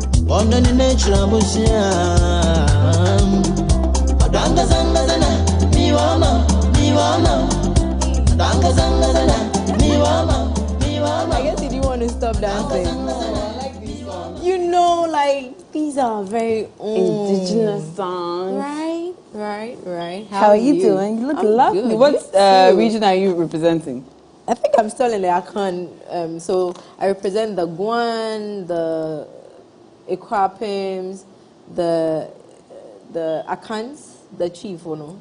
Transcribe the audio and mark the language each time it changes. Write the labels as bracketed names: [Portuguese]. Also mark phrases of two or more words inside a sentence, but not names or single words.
[English] on the nature bushia. Danga zanga zana, miwama, miwama. Danga zanga zana, miwama, miwama. I guess you didn't want to stop dancing. I like these songs. You know, like these are very Indigenous songs. Right. How are you doing? You look I'm lovely. good. What You too. region are you representing? I think I'm still in the Akan. So I represent the Guan, the Equapims, the Akans, the chief, you know.